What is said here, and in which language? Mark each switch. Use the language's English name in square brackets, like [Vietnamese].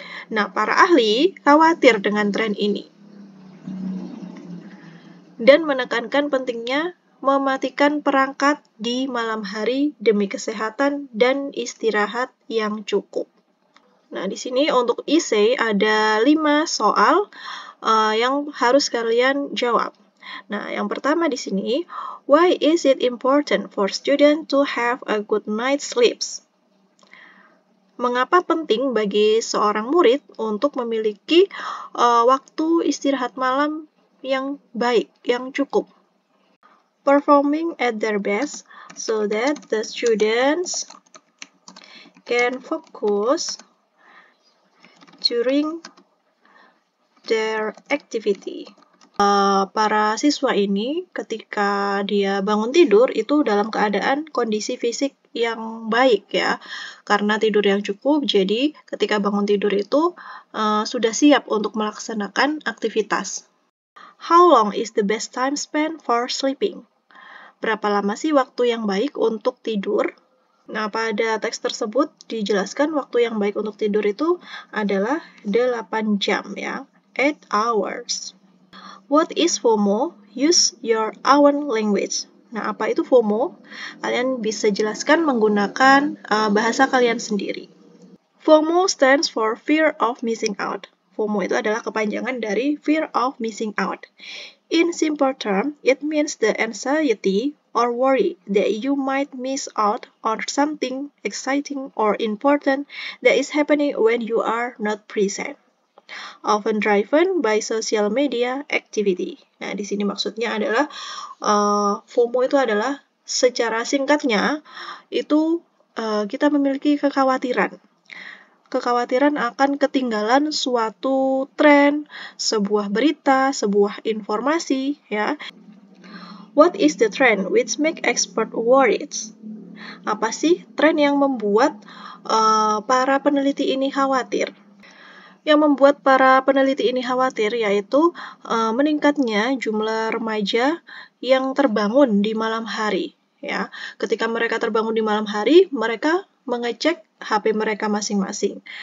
[Indonesian] Nah, para ahli khawatir dengan tren ini dan menekankan pentingnya mematikan perangkat di malam hari demi kesehatan dan istirahat yang cukup. Nah, di sini untuk essay ada 5 soal yang harus kalian jawab. Nah, yang pertama di sini, [English] why is it important for students to have a good night's sleep? [Indonesian] Mengapa penting bagi seorang murid untuk memiliki waktu istirahat malam yang baik, yang cukup? [English] Performing at their best so that the students can focus during their activity. [Indonesian] Para siswa ini ketika dia bangun tidur itu dalam keadaan kondisi fisik yang baik ya, karena tidur yang cukup, jadi ketika bangun tidur itu sudah siap untuk melaksanakan aktivitas. [English] How long is the best time spent for sleeping? [Indonesian] Berapa lama sih waktu yang baik untuk tidur? Nah, pada teks tersebut dijelaskan waktu yang baik untuk tidur itu adalah 8 jam ya, [English] 8 hours. What is FOMO? Use your own language. [Indonesian] Nah, apa itu FOMO? Kalian bisa jelaskan menggunakan bahasa kalian sendiri. [English] FOMO stands for fear of missing out. [Indonesian] FOMO itu adalah kepanjangan dari [English] fear of missing out. In simple terms, it means the anxiety or worry that you might miss out on something exciting or important that is happening when you are not present. Often driven by social media activity. [Indonesian] Nah, di sini maksudnya adalah FOMO itu adalah secara singkatnya itu kita memiliki kekhawatiran akan ketinggalan suatu tren, sebuah berita, sebuah informasi, ya. [English] What is the trend which make expert worried? [Indonesian] Apa sih tren yang membuat para peneliti ini khawatir? Yang membuat para peneliti ini khawatir yaitu meningkatnya jumlah remaja yang terbangun di malam hari. Ya, ketika mereka terbangun di malam hari, mereka mengecek HP mereka masing-masing.